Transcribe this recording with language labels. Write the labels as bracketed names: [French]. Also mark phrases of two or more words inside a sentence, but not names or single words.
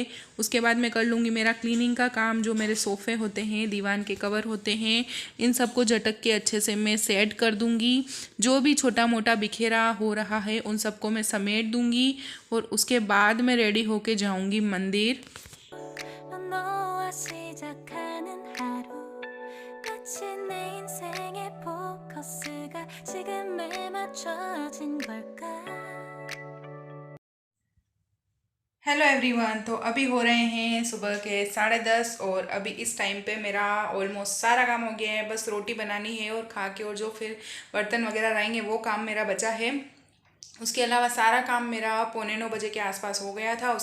[Hindi] उसके बाद मैं कर लूँगी मेरा क्लीनिंग का काम। जो मेरे सोफ़े होते हैं, दीवान के कवर होते हैं, इन सबको झटक के अच्छे से मैं सेट कर दूँगी। जो भी छोटा मोटा बिखेरा हो रहा है उन सबको मैं समेट दूँगी। और उसके बाद मैं रेडी होके जाऊँगी मंदिर। [Korean] 너와 시작하는 하루 마치 내 인생의 포커스가 지금에 맞춰진 걸까 [English] Hello everyone. [Hindi] तो अभी हो रहे हैं सुबह के 10:30 और अभी इस टाइम पे मेरा ऑलमोस्ट सारा काम हो गया है। बस रोटी बनानी है और खा के और जो फिर बर्तन वगैरह रहेंगे वो काम मेरा बचा है। उसके अलावा सारा काम मेरा 8:45 बजे के आसपास हो गया था।